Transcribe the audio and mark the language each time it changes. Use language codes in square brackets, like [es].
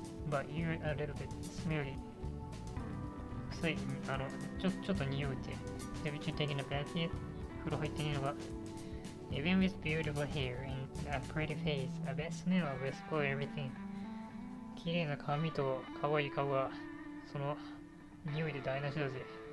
[en] But you're a little bit smelly. [ja] 臭い、ちょっと匂うって。 [en] Have you taken a bath yet? [ja] 風呂入ってねえのか。 [en] Even with beautiful hair and a pretty face, a bad smell will spoil everything. [ja] 綺麗な髪と可愛い顔がその匂いで台無しだぜ。